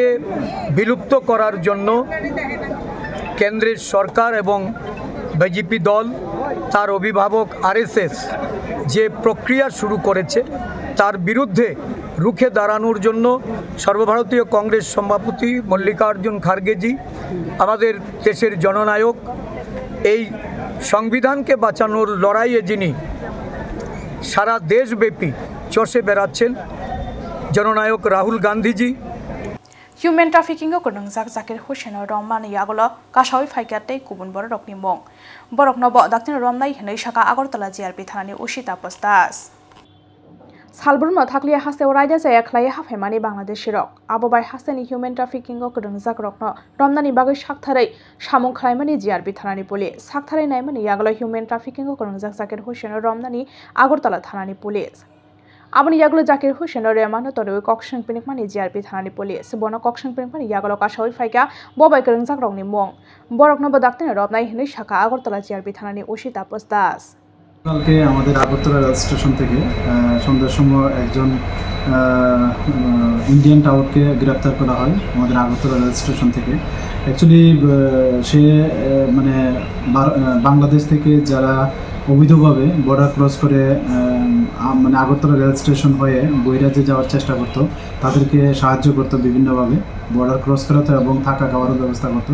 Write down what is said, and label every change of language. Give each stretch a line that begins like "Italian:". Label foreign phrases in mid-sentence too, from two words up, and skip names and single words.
Bangla: বিলুপ্ত করার জন্য কেন্দ্রের সরকার এবং বিজেপি দল তার অভিভাবক RSS যে প্রক্রিয়া শুরু করেছে তার বিরুদ্ধে রুখে দাঁড়ানোর জন্য সর্বভারতীয় কংগ্রেস সভাপতি মল্লিকার্জুন খার্গেজি, আমাদের দেশের জননায়ক, এই সংবিধানকে বাঁচানোর লড়াইয়ে যিনি সারা দেশব্যাপী চষে বেড়াচ্ছেন, জননায়ক রাহুল গান্ধীজি।
English: Human trafficking
Kok Borok: ko nungjak Zakir Hussain Rahman yagolo kashawi faikate kubun borok ni mong borok nobo daktin romnai hnei shaka Agartala GRP thanani usita postas Salburma thakliya haste oraida jaya khlai hafemani Bangladesh rok abobai hasteni
English: human trafficking
Kok Borok: ko nungjak rokno romnani bagai saktharai samung khlaimani GRP thanani police saktharai naimani yagolo
English: human trafficking
Kok Borok: ko nungjak Zakir Hussain Rahmani Agartala thanani police Abani yaglo Zakir Hussain Rahman toroi koksang pinikmani GRP thanani police bono koksang pinikmani yaglo kashawi faika bobai kerengjak rokni mong borok no bodakten robnai hnei shaka Agartala GRP thanani usita postas
Bangla: কালকে আমাদের আগরতলা রেল স্টেশন থেকে সন্ধ্যার সময় একজন ইন্ডিয়ান টাউটকে গ্রেপ্তার করা হয় আমাদের আগরতলা রেল স্টেশন থেকে। অ্যাকচুয়ালি সে মানে বাংলাদেশ থেকে যারা অবৈধভাবে
English: border cross
Bangla: করে মানে আগরতলা রেল স্টেশন হয়ে বৈরাজ্যে যাওয়ার চেষ্টা করতো, তাদেরকে সাহায্য করতো বিভিন্নভাবে
English: border cross
Bangla: করাতো এবং থাকা খাওয়ারও ব্যবস্থা করতো।